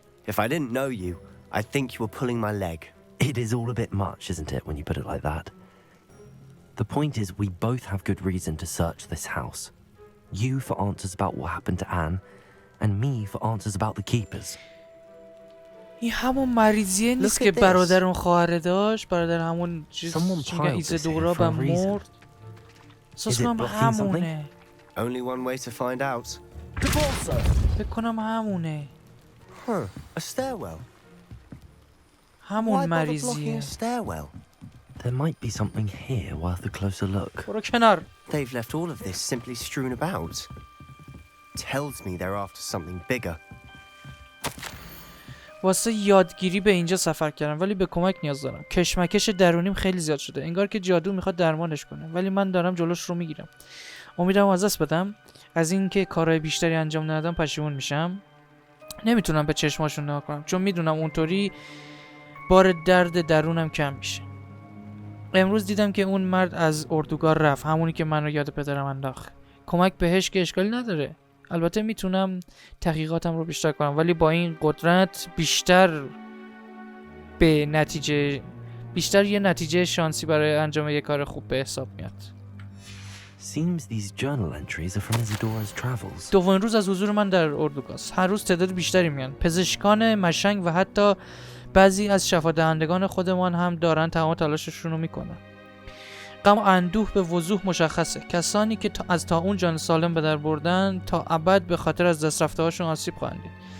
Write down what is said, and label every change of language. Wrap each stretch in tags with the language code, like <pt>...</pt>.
<en>If I didn't know you, I'd think you were pulling my leg. It is all a bit much, isn't it, when you put it like that? The point is, we both have good reason to search this house. You for answers about what happened to Anne, and me for answers about the keepers.</en> <fa>این همون مریضیه نیست که برادر اون خواهره داشت؟ برادر همون چیز میگن ایزادورا و مرد. احساس کنم همونه.</fa> <en>Only one way to find out.</en> <fa>فکر کنم همونه.</fa> <en>A stairwell.</en> <fa>همون</fa> <en>Why bother blocking</en> <fa>مریضیه.</fa> <en>a stairwell? There might be something here worth a closer look.</en> <fa>برو کنار.</fa> <en>They've left all of this simply strewn about. Tells me they're after something bigger.</en> <fa>واسه یادگیری به اینجا سفر کردم ولی به کمک نیاز دارم. کشمکش درونیم خیلی زیاد شده. انگار که جادو میخواد درمانش کنه ولی من دارم جلوش رو میگیرم. امیدم از دست بدم. از اینکه کارهای بیشتری انجام ندادم پشیمون میشم. نمیتونم به چشماشون نگاه کنم چون میدونم اونطوری بار درد درونم کم میشه. امروز دیدم که اون مرد از اردوگاه رفت، همونی که منو یاد پدرم انداخت. کمک بهش که اشکالی نداره. البته میتونم تحقیقاتم رو بیشتر کنم ولی با این قدرت بیشتر یه نتیجه شانسی برای انجام یه کار خوب به حساب میاد.</fa> <en>Seems these journal entries are from Isadora's travels.</en> <fa>دومین روز از حضور من در اردوگاه. هر روز تعداد بیشتری میان. پزشکان مشنگ و حتی بعضی از شفادهندگان خودمان هم دارن تمام تلاششون رو میکنن. غم و اندوه به وضوح مشخصه. کسانی که از طاعون جان سالم به در بردن تا ابد به خاطر از دست رفته هاشون آسیب خواهند دید.</fa>